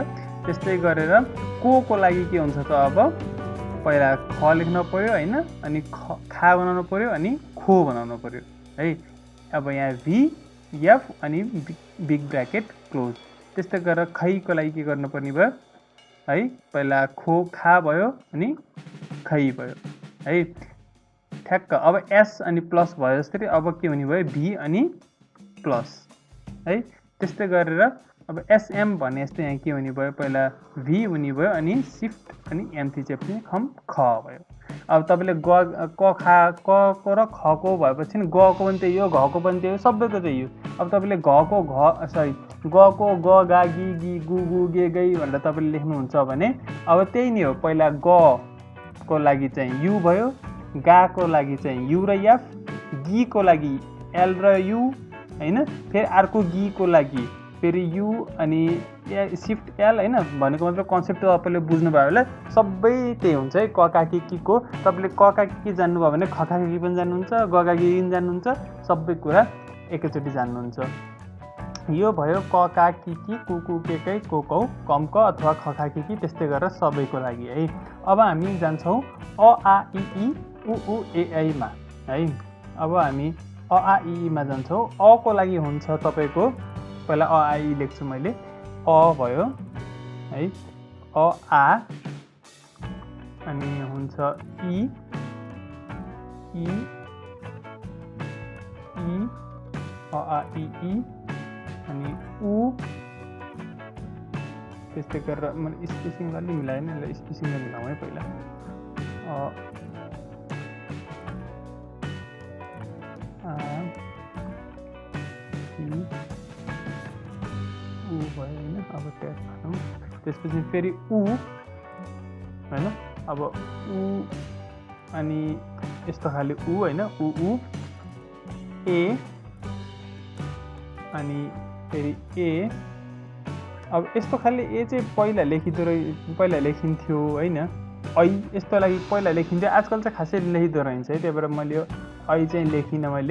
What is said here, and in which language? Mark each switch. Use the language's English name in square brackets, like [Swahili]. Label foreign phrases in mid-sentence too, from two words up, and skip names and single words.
[Nepali] त्यस्तै गरेर को लागि के हुन्छ त अब पहिला ख लेख्न पर्यो होइन अनि खा बनाउनु पर्यो अनि खो बनाउनु पर्यो है। अब यहाँ भी एफ अनि [English] big bracket close. [Nepali] त्यस्तै गरेर खैको लागि के गर्नुपर्ने भयो है, पहिला खो खा भयो अनि खै भयो है ठ्याक्क। अब एस अनि प्लस भयो जस्तै अब के हुने भयो भी अनि प्लस है। त्यस्तै गरेर अब एसएम भने जस्तै यहाँ के हुने भयो पहिला भी हुने भयो अनि शिफ्ट अनि एम थिचेपछि खम ख भयो। अब तपाईँले क खा क को र खको भएपछि गको पनि त्यही हो, घको पनि त्यही हो, सबैको त्यही हो। अब तपाईँले घको गको ग गा गी गी गु गु गे गई भनेर तपाईँले लेख्नुहुन्छ भने अब त्यही नै हो, पहिला ग को लागि चाहिँ यु भयो, गाको लागि चाहिँ यु र एफ, गीको लागि एल र यु हैन, फेरि अर्को गीको लागि फेरि यु अनि [English] shift L [Nepali] हैन। भनेको मतलब कन्सेप्ट तपाईँले बुझ्नुभयो होला। सबै त्यही हुन्छ है कका किको। तपाईँले कका कि जान्नुभयो भने खका कि पनि जान्नुहुन्छ, गगा कि पनि जान्नुहुन्छ, सबै कुरा एकैचोटि जान्नुहुन्छ। यो भयो कका किकी, कुकु केकै, कोकौ, कमक अथवा खखा किकी, त्यस्तै गरेर सबैको लागि है। अब हामी जान्छौँ अ आ इ ई उ ऊ ए ऐ मा है। अब हामी अ आ इ ई मा जान्छौँ। अ को लागि हुन्छ तपाईँको पहिला अ आ इ लेख्छु मैले। अ भयो है, अ आ, अनि हुन्छ इ इ इ अ आ इ ई, अनि उ, त्यस्तै गरेर मैले स्पेसिङ अलि मिलाएन, यसलाई स्पेसिङले मिलाउँ है पहिला। आ इ उ भयो होइन। अब त्यसपछि फेरि उ होइन। अब उ अनि यस्तो खाले उ होइन, उ ए, अनि फेरि ए। अब यस्तो खाले ए चाहिँ पहिला लेखिन्थ्यो होइन, ऐ यस्तो लागि पहिला लेखिन्थ्यो, आजकल चाहिँ खासै लेखिँदो रहेछ है, त्यही भएर मैले यो ऐ चाहिँ लेखिनँ मैले।